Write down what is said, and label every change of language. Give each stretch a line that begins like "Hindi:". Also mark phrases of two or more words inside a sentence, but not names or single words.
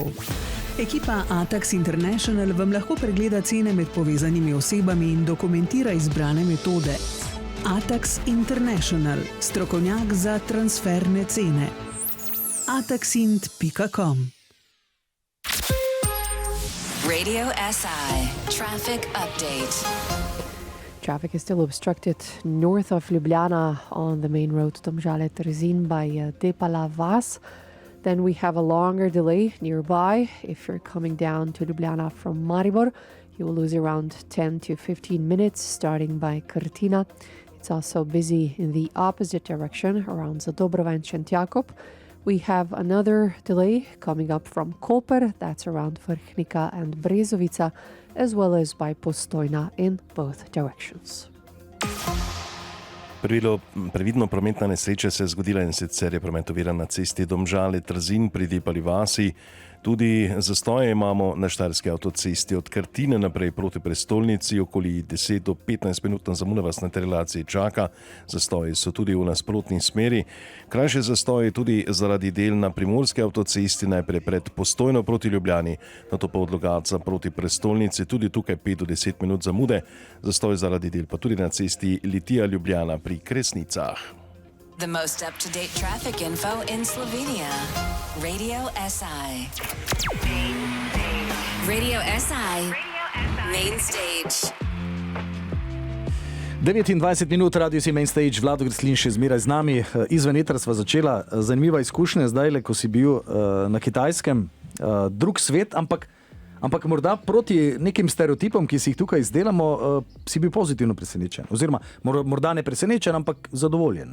Slovenian: Ekipa Atax International vam lahko pregleda cene med povezanimi osebami in dokumentira izbrane metode. Atax International, strokovnjak za transferne cene. ataxint.com.
English: Radio SI traffic update. Traffic is still obstructed north of Ljubljana on the main road Domžale-Trzin by Depala Vas. Then we have a longer delay nearby. If you're coming down to Ljubljana from Maribor, you will lose around 10 to 15 minutes starting by Krtina. It's also busy in the opposite direction around Zadobrovo and Šentjakov. We have another delay coming up from Koper, that's around Vrhnika and Brezovica, as well as by Postojna in both directions.
Slovenian: Previdno prometna nesreča se je zgodila in sicer je promet oviran na cesti Domžale-Trzin pri Depali vasi. Tudi zastoje imamo na štajerski avtocesti od Krtine naprej proti prestolnici, okoli 10 do 15 minutna zamuda vas na tej relaciji čaka. Zastoji so tudi v nasprotni smeri. Krajše zastoje tudi zaradi del na primorski avtocesti, najprej pred Postojno proti Ljubljani, nato pa od Logatca proti prestolnici, tudi tukaj 5 do 10 minut zamude. Zastoj zaradi del pa tudi na cesti Litija-Ljubljana pri Kresnicah.
English: The most up-to-date traffic info in Slovenia. Radio SI. Radio SI. Main stage.
Slovenian: 29 minut, radio si Main Stage, Vlado Kreslin še zmeraj z nami. Izven etra sva začela. Zanimiva izkušnja zdaj, ko si bil na Kitajskem. Drug svet, ampak morda proti nekim stereotipom, ki si jih tukaj izdelamo, si bil pozitivno presenečen. Oziroma, morda ne presenečen, ampak zadovoljen.